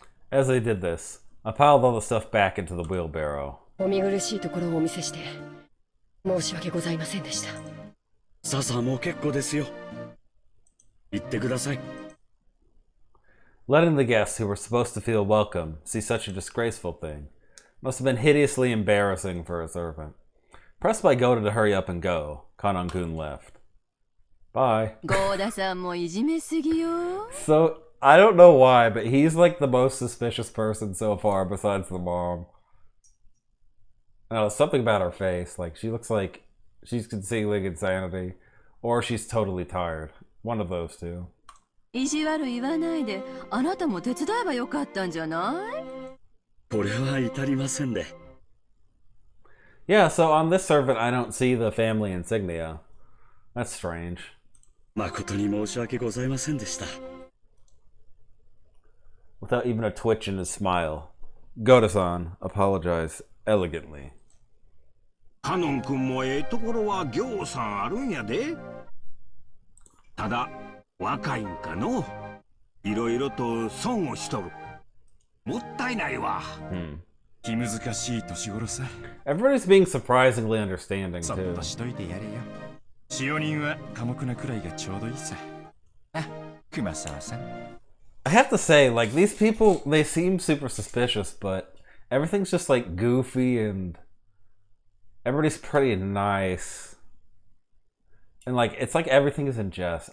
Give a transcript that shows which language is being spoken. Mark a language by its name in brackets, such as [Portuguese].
[English] As they did this, I piled all the stuff back into the wheelbarrow. [Japanese] お見苦しいところをお見せして申し訳ございませんでした。さあさあもう結構ですよ。行ってください。 [English] Letting the guests who were supposed to feel welcome see such a disgraceful thing must have been hideously embarrassing for a servant. Pressed by Goda to hurry up and go, Kanon-kun left. Bye. [Japanese] ゴーダさんもいじめすぎよ。 [English] So, I don't know why, but he's like the most suspicious person so far besides the mom. I don't know, something about her face. Like, she looks like she's concealing insanity, or she's totally tired. One of those two. [Japanese] 意地悪言わないで、あなたも手伝えばよかったんじゃない？これは至りませんで。 [English] Yeah, so on this servant, I don't see the family insignia. That's strange. [Japanese] 誠に申し訳ございませんでした。 [English] Without even a twitch in his smile, Goda-san apologized elegantly. [Japanese] カノン君もええところはぎょうさんあるんやで。ただ、若いんかの。いろいろと損をしとる。もったいないわ。気難しい年頃さ。 [English] Everybody's being surprisingly understanding [Japanese] そっ [English] too. [Japanese] としといてやれよ。使用人は寡黙なくらいがちょうどいいさ。あ、熊沢さん。 [English] I have to say, like, these people, they seem super suspicious, but everything's just like goofy and everybody's pretty nice. And like, it's like everything is in jest.